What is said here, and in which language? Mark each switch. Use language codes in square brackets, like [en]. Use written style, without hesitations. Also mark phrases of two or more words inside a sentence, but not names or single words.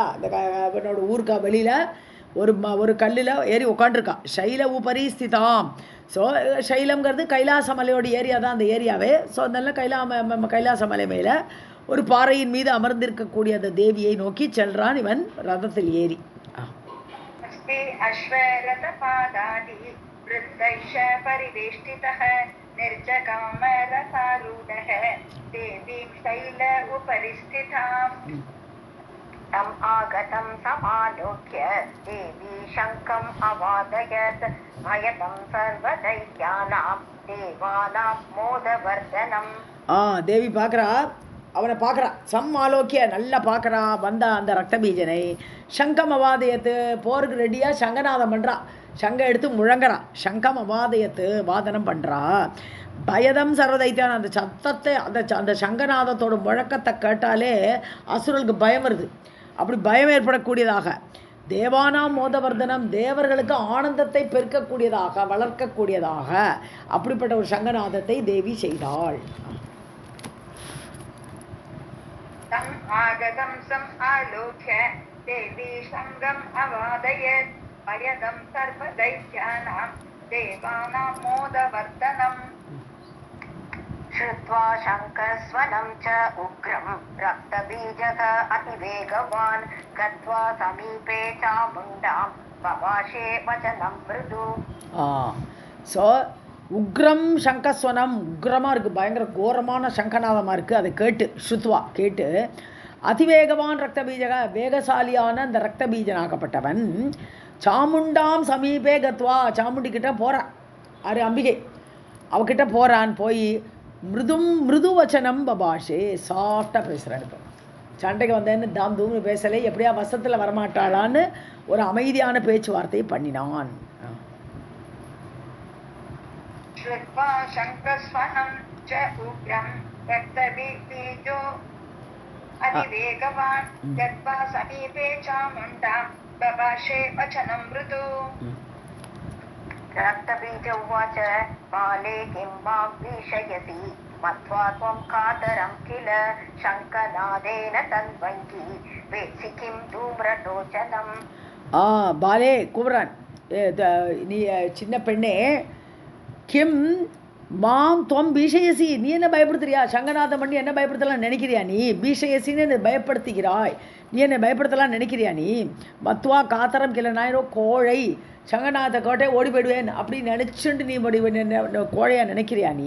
[ta] அந்த அவனோட ஊருக்கா வெளியில் ஒரு கல்லில் ஏறி உட்காண்டிருக்கான். [sa] शैल उपरि स्थिताम्. [ta] ஸோ சைலம்ங்கிறது கைலாசமலையோட ஏரியா தான் அந்த ஏரியாவே. ஸோ அதனால கைலாசமலை மேலே ஒரு பாறையின் மீது அமர்ந்திருக்கக்கூடிய அந்த தேவியை நோக்கி செல்றான் இவன் ரதத்தில் ஏறி. [sa] निर्जगाम रथारूढः देवीं शैल उपरिस्थिताम् तम् आगतं समालोक्य देवी शङ्खम् अवादयत् भयतं सर्वदैत्यानां देवानां मोदवर्धनम्. [ta] தேவி பார்க்குறா, அவனை பார்க்குறா, ஆலோக்கிய நல்லா பார்க்குறா வந்த அந்த ரக்தபீஜனை. [sa] शङ्खम् अवादयत्, [ta] போருக்கு ரெடியாக சங்கநாதம் பண்ணுறா, சங்க எடுத்து முழங்குறா, [sa] शङ्खम् अवादयत् [ta] வாதனம் பண்ணுறா. [sa] भयदं सर्वदैत्यानां [ta] அந்த சத்தத்தை அந்த சங்கநாதத்தோட முழக்கத்தை கேட்டாலே அசுரர்களுக்கு பயம் வருது. அப்படி பயம் ஏற்படக்கூடியதாக [sa] देवानां मोदवर्धनम्, [ta] தேவர்களுக்கு ஆனந்தத்தை பெருக்கக்கூடியதாக வளர்க்கக்கூடியதாக அப்படிப்பட்ட ஒரு சங்கநாதத்தை தேவி செய்தாள். [sa] तम् आगतं सम् आलोक्य देवी शङ्खम् अवादयत् भयदं सर्वदैत्यानां देवानां मोदवर्धनम् श्रुत्वा शङ्खस्वनं च उग्रं रक्तबीजः अतिवेगवान् गत्वा समीपे चामुण्डां बभाषे वचनं मृदु. [ta] ஸோ [sa] उग्रं शङ्खस्वनम्, [ta] உக்ரமாக இருக்குது, பயங்கர கோரமான சங்கநாதமாக இருக்குது. அதை கேட்டு ஸ்ருத்வா கேட்டு அதிவேகவான் ரக்தபீஜக வேகசாலியான அந்த ரக்தபீஜனாகப்பட்டவன் [sa] चामुण्डां समीपे गत्वा, [ta] சாமுண்டி கிட்ட போகிறான். அரு அம்பிகை அவகிட்ட போகிறான். போய் [sa] मृदु वचनं बभाषे, [ta] சாஃப்டாக பேசுகிறான். இப்போ சண்டைக்கு வந்தேன்னு தாம் தூம்னு பேசலை, எப்படியா வசத்தில் வரமாட்டாளான்னு ஒரு அமைதியான பேச்சுவார்த்தையை பண்ணினான். [sa] श्रुत्वा शङ्खस्वनं च उग्रं रक्तबीजो अतिवेगवान् गत्वा समीपे चामुण्डां बभाषे वचनं मृदु. रक्तबीज उवाच बाले किं मां भीषयसि मत्वा त्वं कातरं किल शङ्खनादेन तन्वङ्गी वेत्सि किं धूम्रलोचनम्. [ta] பாலே கூப்பிட்றான், நீ சின்ன பெண்ணே, [sa] किं मां त्वं भीषयसि, [ta] நீ என்ன பயப்படுத்துறியா? சங்கநாதம் பண்ணி என்ன பயப்படுத்தலாம் நினைக்கிறியா நீ? பீஷயசின்னு என்னை பயப்படுத்துகிறாய், நீ என்னை பயப்படுத்தலாம் நினைக்கிறியா நீ? [sa] मत्वा कातरं किल, [ta] நாயிரோ கோழை, சங்கநாத கோட்டை ஓடி போயிடுவேன் அப்படின்னு நினச்சிட்டு நீ கோழையாக நினைக்கிறியா நீ?